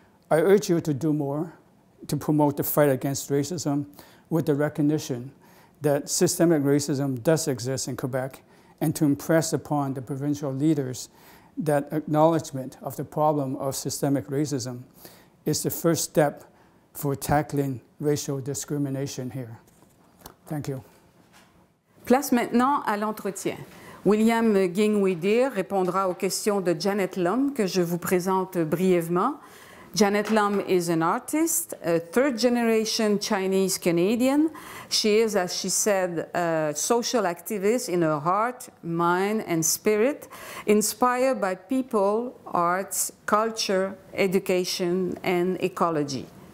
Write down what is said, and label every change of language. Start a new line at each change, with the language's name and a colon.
English: I urge you to do more to promote the fight against racism with the recognition that systemic racism does exist in Quebec, and to impress upon the provincial leaders that acknowledgement of the problem of systemic racism is the first step for tackling racial discrimination here. Thank you.
French: Place maintenant à l'entretien. William Ging Wee Dere répondra aux questions de Janet Lum, que je vous présente brièvement.
English: Janet Lum is an artist, a third-generation Chinese-Canadian. She is, as she said, a social activist in her heart, mind, and spirit, inspired by people, arts, culture, education, and ecology.